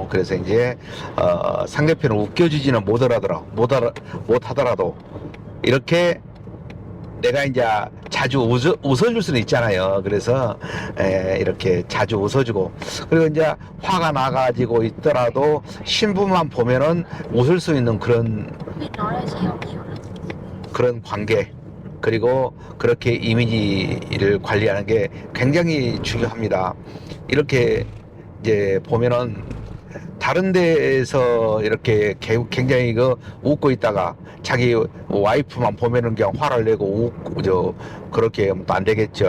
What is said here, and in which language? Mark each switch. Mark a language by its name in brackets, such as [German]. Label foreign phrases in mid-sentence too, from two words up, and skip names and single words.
[Korean] 그래서 이제 상대편을 웃겨주지는 못하더라도 이렇게 내가 이제 자주 웃어줄 수는 있잖아요. 그래서 이렇게 자주 웃어주고 그리고 이제 화가 나가지고 있더라도 신부만 보면은 웃을 수 있는 그런 [Vietnamese] Biết nói là chỉ học nhiều lắm. [Korean] 그런 관계 그리고 그렇게 이미지를 관리하는 게 굉장히 중요합니다. 이렇게 이제 보면은 다른 데에서 이렇게 굉장히 웃고 있다가 자기 와이프만 보면은 그냥 화를 내고 웃고 그렇게 하면 또 안 되겠죠.